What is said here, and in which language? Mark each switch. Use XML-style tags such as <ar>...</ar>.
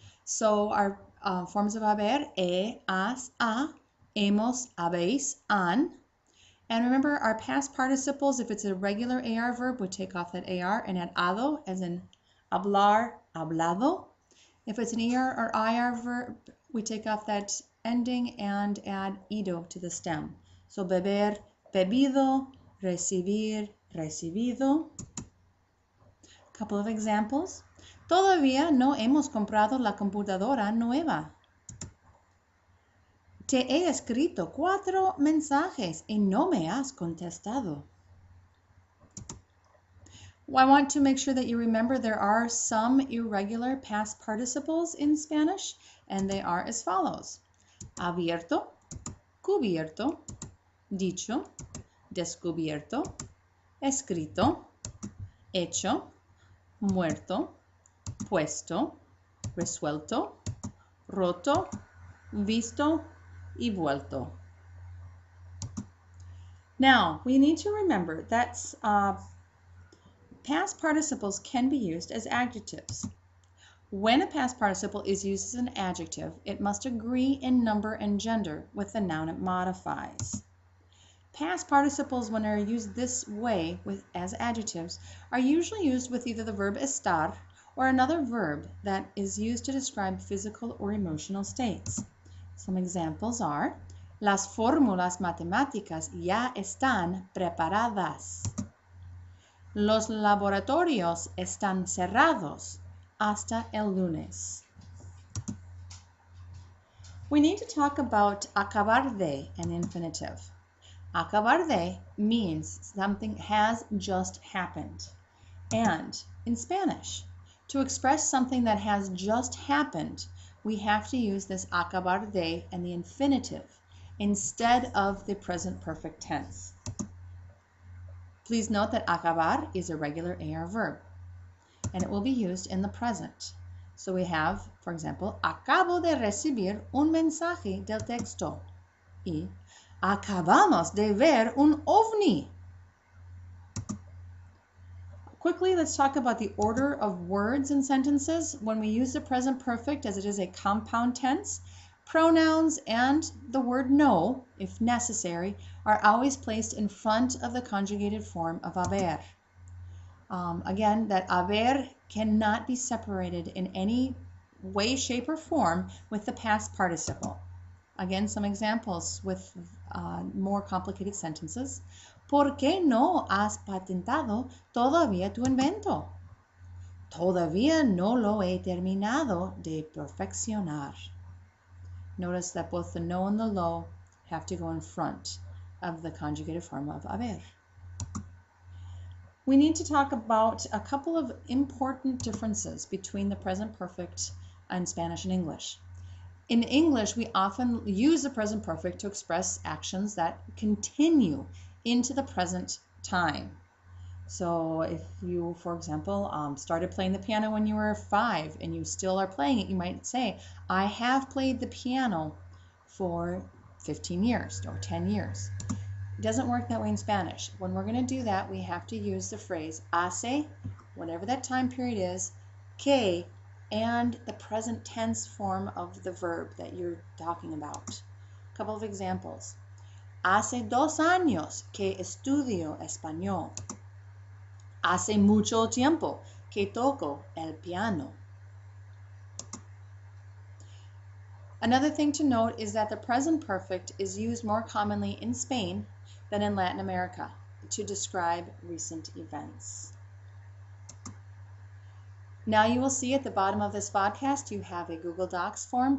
<en>So our forms of haber, has, ha, hemos, habéis, han. And remember, our past participles, if it's a regular AR verb, we take off that AR and add ado, as in hablar, hablado. If it's an ER or IR verb, we take off that ending and add ido to the stem. So beber, bebido, recibir, recibido. A couple of examples.</en> <es>Todavía no hemos comprado la computadora nueva. Te he escrito 4 mensajes y no me has contestado.</es> <en>I want to make sure that you remember there are some irregular past participles in Spanish, and they are as follows.</en> <es>Abierto, cubierto, dicho, descubierto, escrito, hecho, muerto, puesto, resuelto, roto, visto, y vuelto.</es> <en>Now, we need to remember that past participles can be used as adjectives. When a past participle is used as an adjective, it must agree in number and gender with the noun it modifies. Past participles, when they're used this way as adjectives, are usually used with either the verb estar or another verb that is used to describe physical or emotional states. Some examples are,</en> <es>las fórmulas matemáticas ya están preparadas. Los laboratorios están cerrados hasta el lunes.</es> <en>We need to talk about acabar de, an infinitive. Acabar de means something has just happened. And in Spanish, to express something that has just happened, we have to use this acabar de and the infinitive instead of the present perfect tense. Please note that acabar is a regular AR verb, and it will be used in the present. So we have, for example,</en> <es>acabo de recibir un mensaje del texto. Y acabamos de ver un ovni.</es> <en>Quickly, let's talk about the order of words in sentences. When we use the present perfect, as it is a compound tense, pronouns and the word no, if necessary, are always placed in front of the conjugated form of haber. Again, that haber cannot be separated in any way, shape, or form with the past participle. Again, some examples with more complicated sentences.</en> <es>¿Por qué no has patentado todavía tu invento? Todavía no lo he terminado de perfeccionar.</es> <en>Notice that both the no and the lo have to go in front of the conjugated form of haber. We need to talk about a couple of important differences between the present perfect in Spanish and English. In English, we often use the present perfect to express actions that continue into the present time. So if you, for example, started playing the piano when you were 5 and you still are playing it, you might say, I have played the piano for 15 years or 10 years. It doesn't work that way in Spanish. When we're going to do that, we have to use the phrase hace, whatever that time period is, que and the present tense form of the verb that you're talking about. A couple of examples.</en> <es>Hace 2 años que estudio español. Hace mucho tiempo que toco el piano.</es> <en>Another thing to note is that the present perfect is used more commonly in Spain than in Latin America to describe recent events. Now you will see at the bottom of this podcast you have a Google Docs form.</en>